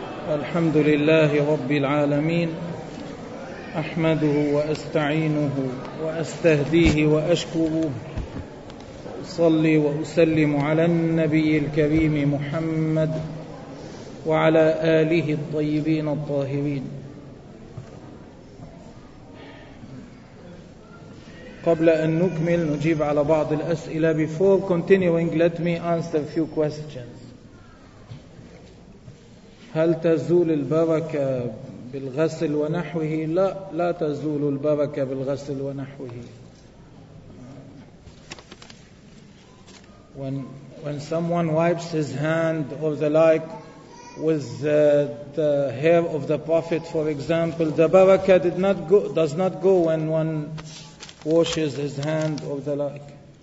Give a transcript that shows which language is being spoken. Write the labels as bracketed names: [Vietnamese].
[Arabic] الحمد لله رب العالمين، أحمده وأستعينه وأستهديه وأشكره، صلي وأسلم على النبي الكريم محمد وعلى آله الطيبين الطاهرين. قبل أن نكمل نجيب على بعض الأسئلة. [English] Before continuing, let me answer a few questions. [Arabic] هل تزول البركة بالغسل ونحوه؟ لا، لا تزول البركة بالغسل ونحوه. [English] When someone wipes his hand or the like with the hair of the Prophet, for example, the barakah did not go, does not go when one washes his hand or the like.